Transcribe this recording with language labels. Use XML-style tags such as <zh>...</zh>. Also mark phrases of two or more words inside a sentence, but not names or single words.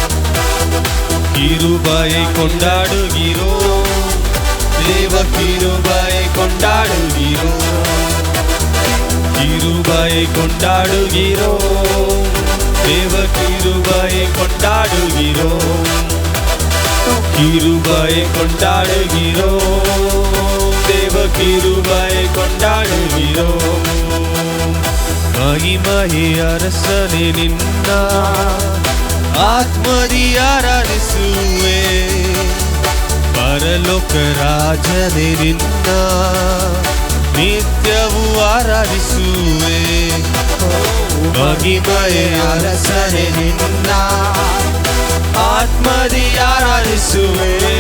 <ta>கிருபையை கொண்டாடுகிறோம், தேவ கிருபையை கொண்டாடுகிறோம், கிருபையை கொண்டாடுகிறோம், தேவ கிருபையை கொண்டாடுகிறோம், கிருபையை கொண்டாடுகிறோம், தேவ கிருபையை கொண்டாடுகிறோம். மகிமையே அரசனே</ta> <kn>ನಿನ್ನ ಆತ್ಮದಿ ಆರಾಧಿಸುವೆ, ಪರಲೋಕ ರಾಜನೇ ನಿನ್ನ ನಿತ್ಯವೂ ಆರಾಧಿಸುವೆ. ಮಹಿಮೆಯ ಅರಸನೇ ನಿನ್ನ ಆತ್ಮದಿ ಆರಾಧಿಸುವೆ,</kn>